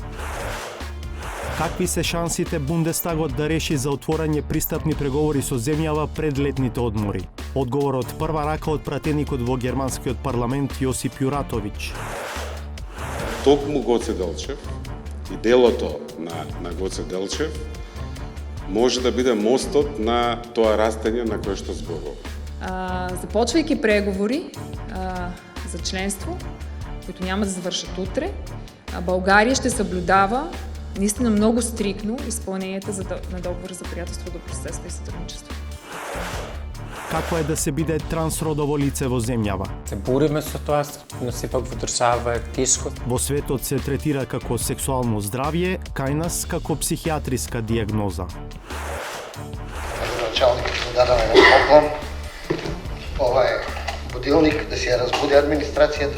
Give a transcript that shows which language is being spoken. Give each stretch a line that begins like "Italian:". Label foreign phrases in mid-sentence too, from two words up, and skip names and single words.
Macedonian: Какви се шансите Бундестагот да реши за отворање пристапни преговори со земјава пред летните одмори? Одговор од прва рака од пратеникот во германскиот парламент Јосип Јуратовиќ. Токму Гоце Делчев и делото на Гоце Делчев може да биде мостот на тоа растење на кое што зборувам.
Bulgarian: Започвайки преговори за членство, които няма да завършат утре, България ще съблюдава наистина много стрикно изпълнението на договора за приятелство, добросъседство и сътрудничество.
Macedonian: Какво е да се биде трансродово лице во земјава? Се бориме со тоа, но сепак во држава е тешко. Во светот се третира како сексуално здравје, кај нас како психијатриска диагноза. Началникот му дадаме на поклон. Ова е будилник да си ја разбуди администрацијата.